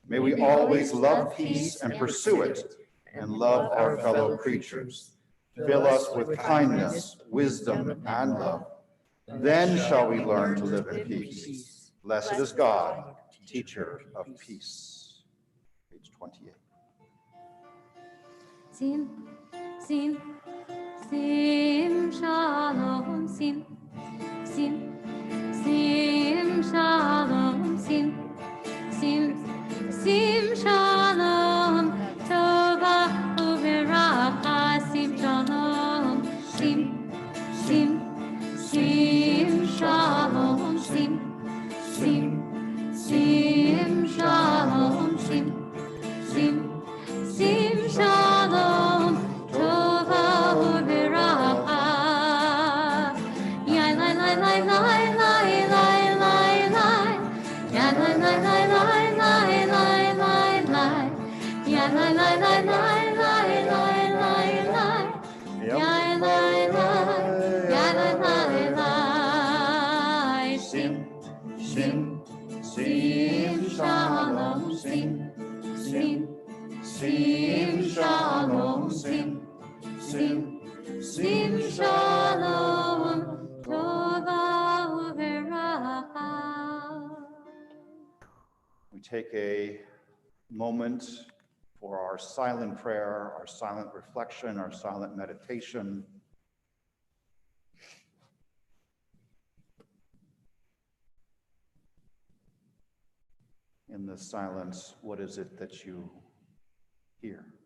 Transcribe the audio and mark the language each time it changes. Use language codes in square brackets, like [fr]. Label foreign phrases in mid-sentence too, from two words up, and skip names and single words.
[en] May we always love peace and pursue it, and love our fellow creatures. Fill us with kindness, wisdom, and love. Then shall we learn to live in peace. Blessed is God, teacher of peace. Page 28. [he] שים, שים, שים, שלום, שים, שים, שים, שלום, שים, שים, שים, שלום, טובה וברכה, שים, שלום, שים, שים, שים, שלום, שים, שים, שים, שלום, שים, שים, שים, שלום, טובה וברכה. Yai lai lai lai lai lai lai lai lai. Yai lai lai lai lai lai lai lai lai. Yai lai lai lai lai lai lai lai lai. Yai lai lai, yai lai lai lai. שים, שים, שים, שלום, שים, שים. שים, שלום, שים, שים, שים, שלום, טובה וברכה. [en] We take a moment for our silent prayer, our silent reflection, our silent meditation. In the silence, what is it that you hear?